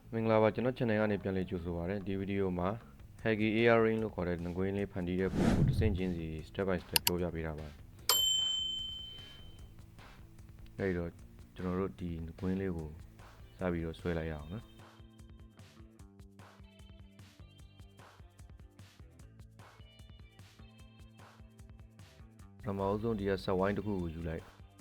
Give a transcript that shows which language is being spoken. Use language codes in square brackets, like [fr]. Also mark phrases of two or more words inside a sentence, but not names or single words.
[my] မင်္ဂလာပါကျွန်တော် channel ကနေပြန်လည်ကြိုဆိုပါရစေဒီဗီဒီယိုမှာ Huggy AR Ring လို့ခေါ်တဲ့ငွေလေးဖန်တီးတဲ့ပုံကိုတစ်ဆင့်ချင်းစီ [en] step by step [my] ပြောပြပေးတာပါအဲဒီတော့ကျွန်တော်တို့ဒီငွေလေးကိုစပြီးတော့ဆွဲလိုက်ရအောင်နော်ပထမဆုံးဒီကဆက်ဝိုင်းတစ်ခုကိုယူလိုက်